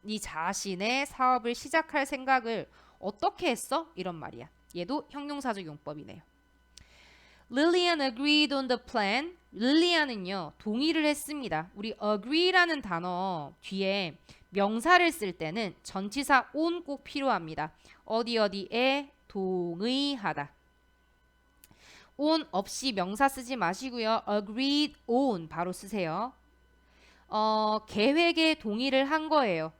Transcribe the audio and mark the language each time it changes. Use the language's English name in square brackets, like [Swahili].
[Korean] 네 자신의 사업을 시작할 생각을 어떻게 했어? 이런 말이야. 얘도 형용사적 용법이네요. [English] Lillian agreed on the plan. [Korean] 릴리안은요 동의를 했습니다. 우리 agree라는 단어 뒤에 명사를 쓸 때는 전치사 on 꼭 필요합니다. 어디에 동의하다. on 없이 명사 쓰지 마시고요. agreed on 바로 쓰세요. 계획에 동의를 한 거예요.